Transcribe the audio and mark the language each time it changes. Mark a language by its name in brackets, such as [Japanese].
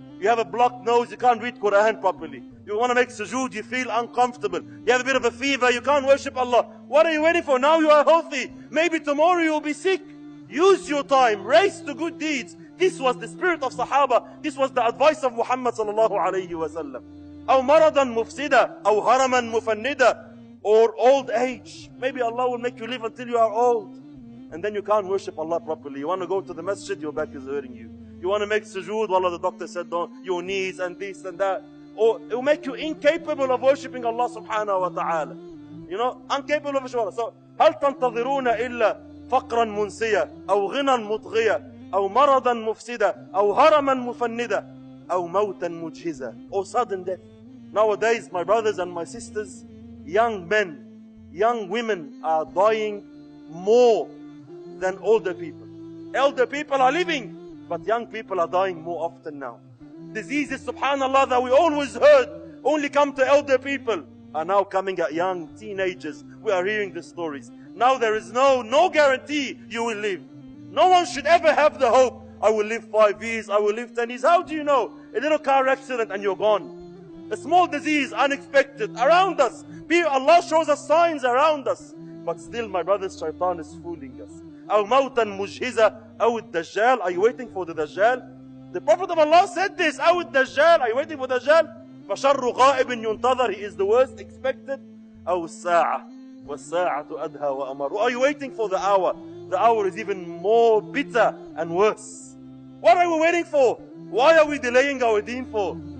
[English] You have a blocked nose, you can't read Quran properly. You want to make sujood, you feel uncomfortable. You have a bit of a fever, you can't worship Allah. What are you waiting for? Now you are healthy. Maybe tomorrow you will be sick. Use your time, race to good deeds. This was the spirit of Sahaba. This was the advice of Muhammad sallallahu alayhi wa sallam. [Arabic] أو مرضا مفسدا أو هرما مفندا, [English] or old age. Maybe Allah will make you live until you are old, and then you can't worship Allah properly. You want to go to the masjid, your back is hurting you. You want to make sujood, wallah, the doctor said don't, your knees and this and that. Or it will make you incapable of worshipping Allah subhanahu wa ta'ala. Incapable of worshiping Allah. [Arabic] So, هل تنتظرون إلا فقرا منسيا أو غنى مطغيا أو مرضا مفسدا أو هرما مفندا أو موتا مجهزا, [English] or sudden death. Nowadays, my brothers and my sisters, young men, young women are dying more than older people. Elder people are living, but young people are dying more often now. Diseases, subhanallah, that we always heard only come to elder people are now coming at young teenagers. We are hearing the stories. Now there is no guarantee you will live. No one should ever have the hope, I will live 5 years, I will live 10 years. How do you know? A little car accident and you're gone. A small disease, unexpected, around us. Allah shows us signs around us. But still, my brothers, shaitan is fooling us. [Arabic] أو موتا مجهزة أو الدجال. [English] Are you waiting for the Dajjal? The Prophet of Allah said this. [Arabic] أو الدجال. [English] Are you waiting for Dajjal? [Arabic] فشر غائب ينتظر. [English] He is the worst expected. [Arabic] أو الساعة والساعة أدهى وأمر. [English] Are you waiting for the hour? The hour is even more bitter and worse. What are we waiting for? Why are we delaying our deen for?